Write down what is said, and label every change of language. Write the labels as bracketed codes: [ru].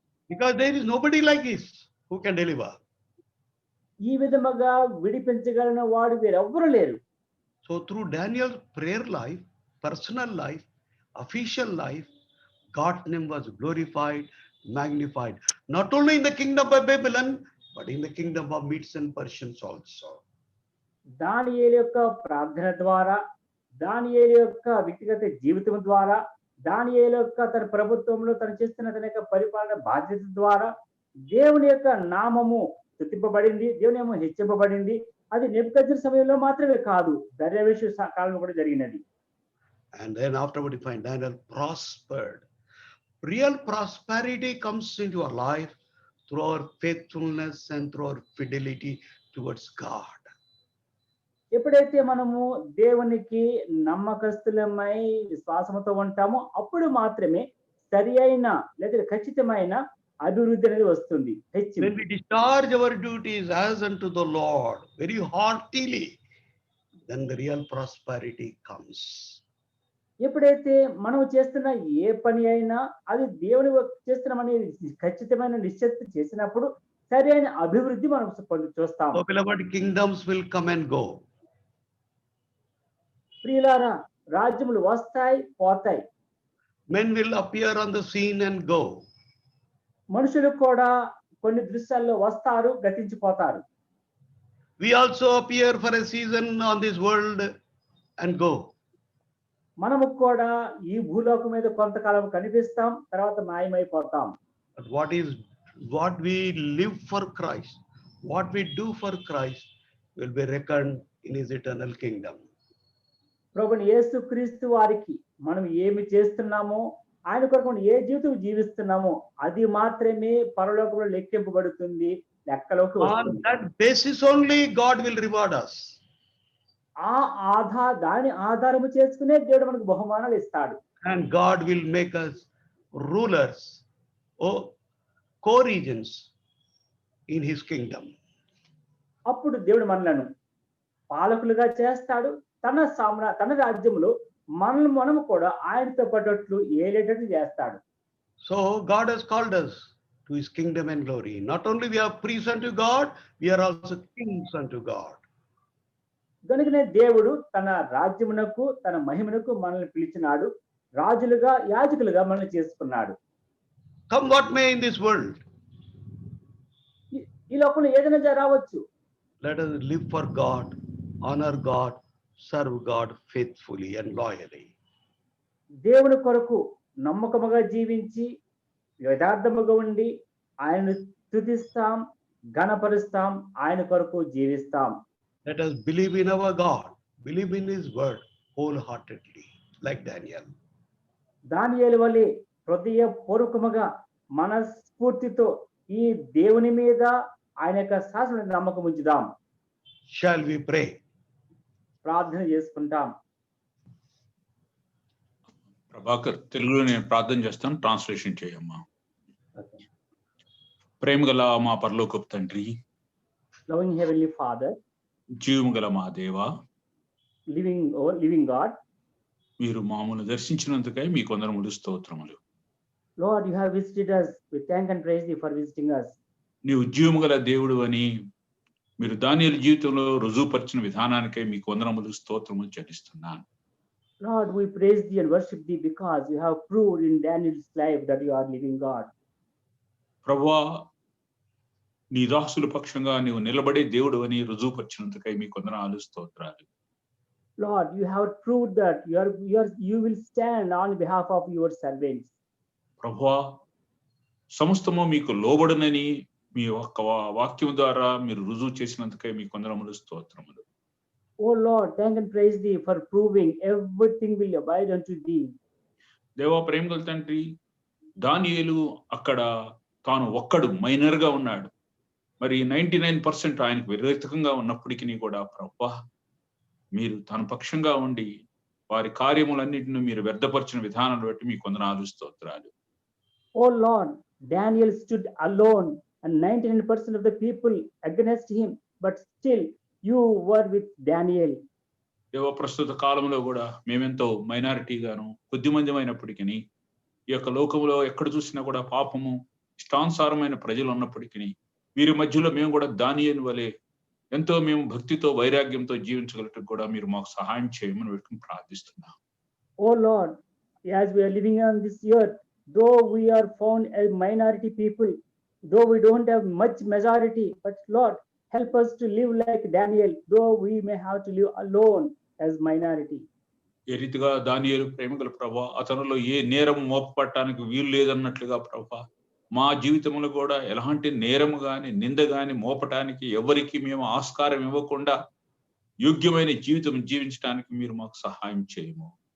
[en] Because there is nobody like this who can deliver. [te] ఈ విధముగా విడిపించగలిగిన వాడు వేరెవ్వరూ లేరు. [en] So through Daniel's prayer life, personal life, official life, God's name was glorified, magnified, not only in the kingdom of Babylon, but in the kingdom of Medes and Persians also. [te] దానియేలు యొక్క ప్రార్థన ద్వారా, దానియేలు యొక్క వ్యక్తిగత జీవితం ద్వారా, దానియేలు యొక్క తన ప్రభుత్వంలో తను చేస్తున్న తన యొక్క పరిపాలన బాధ్యత ద్వారా దేవుని యొక్క నామము స్తుతింపబడింది, దేవుని నామం హెచ్చింపబడింది. అది నెబుకద్నెజరు సమయంలో మాత్రమే కాదు, దర్యావేషు కాలంలో కూడా జరిగినది. [en] And then afterward you find Daniel prospered. Real prosperity comes into our life through our faithfulness and through our fidelity towards God. [te] ఎప్పుడైతే మనము దేవునికి నమ్మకస్తులమై విశ్వాసంతో ఉంటామో అప్పుడు మాత్రమే సరి అయిన లేదా ఖచ్చితమైన అభివృద్ధి అనేది వస్తుంది. [en] When we discharge our duties as unto the Lord very heartily, then the real prosperity comes. [te] ఎప్పుడైతే మనం చేస్తున్న ఏ పని అయినా అది దేవుని చేస్తున్నామని ఖచ్చితమైన నిశ్చయిత చేసినప్పుడు సరి అయిన అభివృద్ధి మనం చూస్తాం. [en] So beloved, kingdoms will come and go. [te] ప్రియులారా, రాజ్యములు వస్తాయి పోతాయి. [en] Men will appear on the scene and go. [te] మనుషులు కూడా కొన్ని దృశ్యాల్లో వస్తారు, గతించిపోతారు. [en] We also appear for a season on this world and go. [te] మనము కూడా ఈ భూలోకం మీద కొంతకాలం కనిపిస్తాం, తర్వాత మాయమైపోతాం. [en] But what we live for Christ, what we do for Christ will be reckoned in his eternal kingdom. [te] ప్రభుని యేసుక్రీస్తు వారికి మనం ఏమి చేస్తున్నామో, ఆయన కొరకు ఏ జీవితం జీవిస్తున్నామో అది మాత్రమే పరలోకంలో లెక్కింపబడుతుంది, లెక్కలోకి వస్తుంది. [en] On that basis only God will reward us. [te] దాని ఆధారము చేసుకునే దేవుడు మనకు బహుమానాలు ఇస్తాడు. [en] And God will make us rulers, co-regents in his kingdom. [te] అప్పుడు దేవుడు మనలను పాలకులుగా చేస్తాడు. తన రాజ్యంలో మనము కూడా ఆయనతో పట్టట్లు ఏలేటట్లు చేస్తాడు. [en] So God has called us to his kingdom and glory. Not only we are priests unto God, we are also kings unto God. [te] కనుకనే దేవుడు తన రాజ్యమునకు తన మహిమనకు మనల్ని పిలిచినాడు, రాజులుగా యాజకులుగా మనల్ని చేసుకున్నాడు. [en] Come what may in this world, [te] ఈ లోకంలో ఏదైనా రావచ్చు. [en] let us live for God, honor God, serve God faithfully and loyally. [te] దేవుని కొరకు నమ్మకముగా జీవించి యథార్థముగా ఉండి ఆయనను స్తుతిస్తాం, ఘనపరుస్తాం, ఆయన కొరకు జీవిస్తాం. [en] Let us believe in our God, believe in His word wholeheartedly, like Daniel. [te] దానియేలు వలె హృదయపూర్వకముగా మనస్ఫూర్తితో ఈ దేవుని మీద ఆయన యొక్క శాసన నమ్మకం ఉంచుదాం. [en] Shall we pray? [te] ప్రార్థన చేసుకుంటాం. ప్రభాకర్, తెలుగులో నేను ప్రార్థన చేస్తాను, ట్రాన్స్లేషన్ చేయమ్మా. ప్రేమ గల మా పరలోకపు తండ్రి, [en] Loving Heavenly Father, [te] జీవము గల మా దేవా, [en] living God, [te] మీరు మామూలు దర్శించినందుకై మీకు వందనములు స్తోత్రములు. [en] Lord, you have visited us. We thank and praise you for visiting us. [te] నీవు జీవము గల దేవుడు అని మీరు దానియేలు జీవితంలో రుజువుపరిచిన విధానానికై మీకు వందనములు స్తోత్రములు చెల్లిస్తున్నాను. [en] Lord, we praise thee and worship thee because you have proved in Daniel's life that you are living God. [te] ప్రభువా, నీ దాసుల పక్షంగా నీవు నిలబడే దేవుడు అని రుజువుపరిచినందుకై మీకు వందనాలు స్తోత్రాలు. [en] Lord, you have proved that you will stand on behalf of your servants. [te] ప్రభువా, సమస్తము మీకు లోబడునని మీ ఒక్క వాక్యం ద్వారా మీరు రుజువు చేసినందుకై మీకు వందనములు స్తోత్రములు. [en] Oh Lord, thank and praise thee for proving everything will abide unto thee. [te] దేవా, ప్రేమ గల తండ్రి, దానియేలు అక్కడ తాను ఒక్కడు మైనర్ గా ఉన్నాడు. మరి 99% ఆయనకు వ్యతిరేకంగా ఉన్నప్పటికీ కూడా ప్రభువా, మీరు తన పక్షంగా ఉండి వారి కార్యములన్నింటినీ మీరు వ్యర్థపరిచిన విధానాన్ని బట్టి మీకు వందనాలు స్తోత్రాలు. [en] Oh Lord, Daniel stood alone and 99% of the people against him, but still you were with Daniel. [te] దేవ, ప్రస్తుత కాలంలో కూడా మేమెంతో మైనారిటీగాను కొద్దిమంది అయినప్పటికీ ఈ యొక్క లోకంలో ఎక్కడ చూసినా కూడా పాపము ఇష్టానుసారమైన ప్రజలు ఉన్నప్పటికీ వీరి మధ్యలో మేము కూడా దానియేలు వలె ఎంతో మేము భక్తితో వైరాగ్యంతో జీవించగలటకు కూడా మీరు మాకు సహాయం చేయమని పెట్టుకుని ప్రార్థిస్తున్నాం. [en] Oh Lord, as we are living on this earth, though we are found as minority people, though we don't have much majority, but Lord, help us to live like Daniel, though we may have to live alone as minority. [te] ఏ రీతిగా దానియేలు ప్రేమగల ప్రభా, అతనిలో ఏ నేరం మోపపడటానికి వీలు లేదన్నట్లుగా ప్రభా, మా జీవితంలో కూడా ఎలాంటి నేరము గాని నింద గాని మోపటానికి ఎవరికి మేము ఆస్కారం ఇవ్వకుండా యోగ్యమైన జీవితం జీవించడానికి మీరు మాకు సహాయం చేయము.